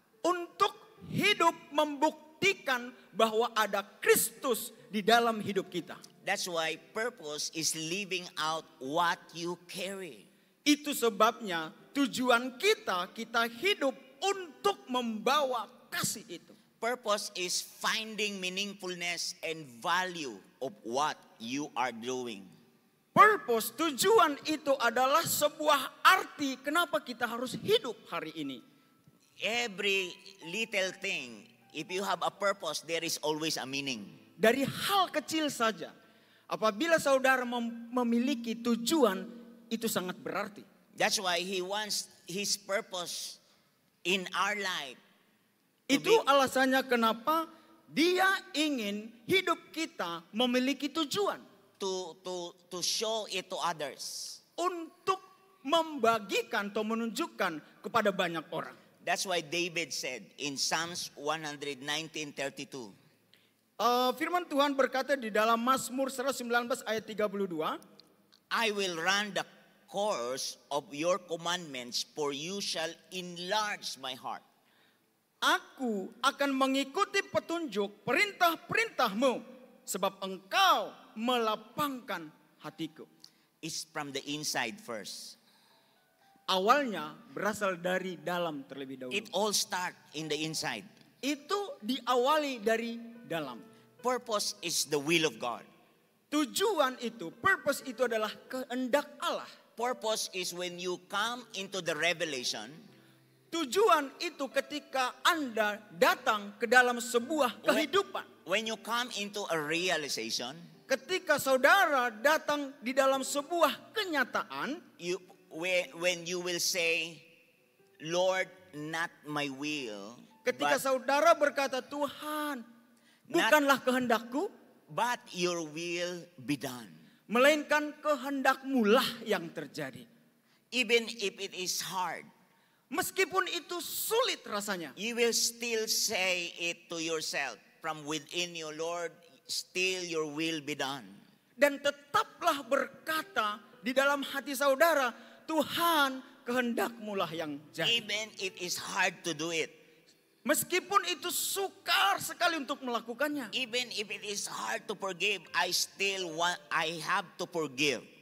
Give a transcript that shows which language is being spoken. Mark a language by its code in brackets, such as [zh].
[id] Untuk hidup membuktikan bahwa ada Kristus di dalam hidup kita. [en] That's why purpose is living out what you carry. [id] Itu sebabnya tujuan kita hidup untuk membawa kasih itu. [en] Purpose is finding meaningfulness and value of what you are doing. [id] Purpose, tujuan itu adalah sebuah arti kenapa kita harus hidup hari ini. [en] Every little thing, if you have a purpose, there is always a meaning. [id] Dari hal kecil saja, apabila saudara memiliki tujuan, itu sangat berarti. [en] That's why He wants His purpose in our life. [id] Itu alasannya kenapa Dia ingin hidup kita memiliki tujuan. [en] To show it to others. [id] Untuk membagikan atau menunjukkan kepada banyak orang. [en] That's why David said in Psalms 119:32. [id] Firman Tuhan berkata di dalam Mazmur 119 ayat 32. [en] I will run the course of your commandments, for you shall enlarge my heart. [id] Aku akan mengikuti petunjuk perintah-perintahmu, sebab engkau melapangkan hatiku. [en] It's from the inside first. [id] Awalnya berasal dari dalam terlebih dahulu. [en] It all start in the inside. [id] Itu diawali dari dalam. [en] Purpose is the will of God. [id] Tujuan itu, purpose itu adalah kehendak Allah. [en] Purpose is when you come into the revelation. [id] Tujuan itu ketika Anda datang ke dalam sebuah kehidupan. [en] When you come into a realization. [id] Ketika saudara datang di dalam sebuah kenyataan. [en] When you will say, Lord, not my will. [id] Ketika saudara berkata, Tuhan, bukanlah kehendakku, [en] but your will be done. [id] Melainkan kehendakmu lah yang terjadi. [en] Even if it is hard. [id] Meskipun itu sulit rasanya. [en] You will still say it to yourself from within you, Lord, still your will be done. [id] Dan tetaplah berkata di dalam hati saudara, Tuhan, kehendakmu lah yang jadi. [en] Even it is hard to do it. [id] Meskipun itu sukar sekali untuk melakukannya. [en] Even if it is hard to forgive, I have to forgive.